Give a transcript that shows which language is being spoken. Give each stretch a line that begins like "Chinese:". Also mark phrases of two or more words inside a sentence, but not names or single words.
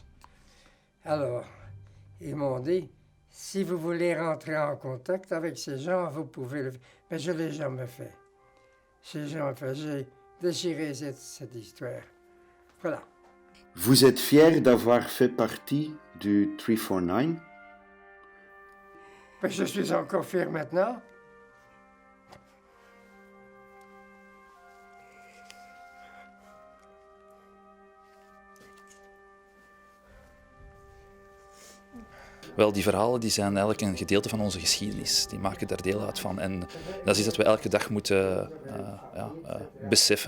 French: Alors, ils m'ont dit, si vous voulez rentrer en contact avec ces gens, vous pouvez le faire. Mais je ne l'ai jamais fait. J'ai déchiré cette histoire. Voilà. Vous êtes fier d'avoir fait partie du 349? Mais je suis encore fier maintenant.
Dutch: Wel, die verhalen die zijn eigenlijk een gedeelte van onze geschiedenis. Die maken daar deel uit van. En dat is iets dat we elke dag moeten beseffen.